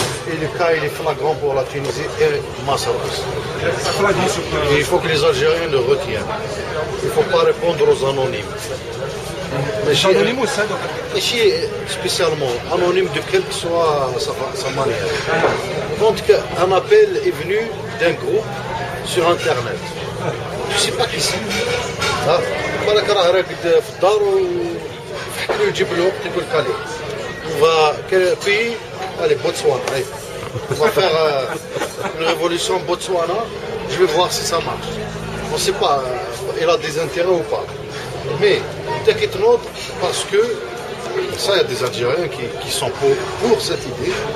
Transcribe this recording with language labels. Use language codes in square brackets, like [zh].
[fr] Et le cas il est flagrant pour la Tunisie et Massa aussi. Il faut que les Algériens le retiennent. Il ne faut pas répondre aux anonymes. [ar] ماشي [fr] spécialement anonyme de quelle que soit sa manière. Donc un appel est venu d'un groupe sur internet. Je sais pas qui c'est. [ar] بالك راه راقد في الدار وفتح له يجيب له وقت يقول لك عليه. [fr] On va quel pays? Allez, Botswana. On va faire une révolution Botswana. Je vais voir si ça marche. On ne sait pas, il a des intérêts ou pas. Mais t'inquiète pas, parce que ça, il y a des Algériens qui sont pour cette idée.